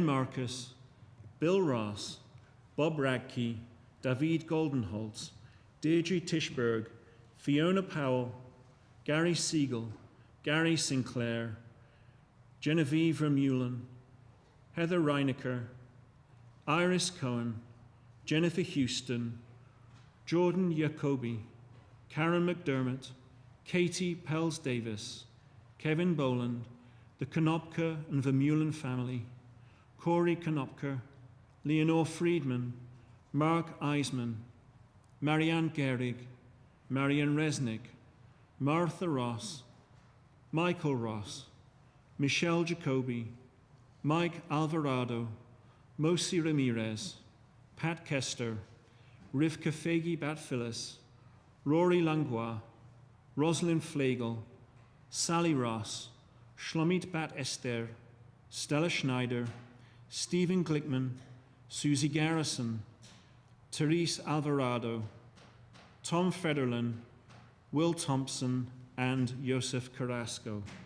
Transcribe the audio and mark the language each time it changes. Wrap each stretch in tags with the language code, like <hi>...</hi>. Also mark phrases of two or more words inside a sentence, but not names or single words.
<en>Marcus, Bill Ross, Bob Radke, David Goldenholtz, Deirdre Tischberg, Fiona Powell, Gary Siegel, Gary Sinclair, Genevieve Vermeulen, Heather Reinecker, Iris Cohen, Jennifer Houston, Jordan Jacobi, Karen McDermott, Katie Pels Davis, Kevin Boland, the Konopka and Vermeulen family, Corey Konopka, Leonore Friedman, Mark Eisman, Marianne Gehrig, Marian Resnick, Martha Ross, Michael Ross, Michelle Jacobi, Mike Alvarado, Mosi Ramirez, Pat Kester, Rivka Fegi Bat Phyllis, Rory Langlois, Rosalind Flegel, Sally Ross, Shlomit Bat Esther, Stella Schneider, Stephen Glickman, Susie Garrison, Therese Alvarado, Tom Federlin, Will Thompson, and Joseph Carrasco.</en>